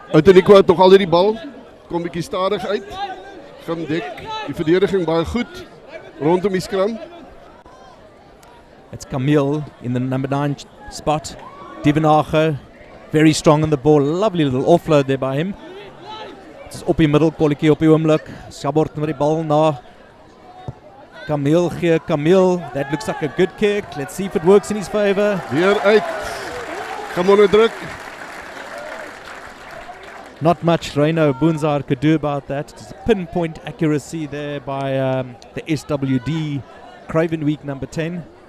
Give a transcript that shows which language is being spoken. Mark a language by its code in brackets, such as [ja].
[af] Outeniqua het nog altyd die bal. Kom bietjie stadig uit. Gaan dek die verdediging baie goed rondom die scrum. [en] It's Camille in the number 9 spot. Duvenacher very strong on the ball. Lovely little offload there by him. [af] It's op die middel, kolletjie op die oomblik. Sabort met die bal na Camille here. [en] Camille, that looks like a good kick. Let's see if it works in his favor. [af] Weer uit. Kom onder druk. [en] Not much Reino Bunzar could do about that. It's a pinpoint accuracy there by the SWD Craven Week number 10.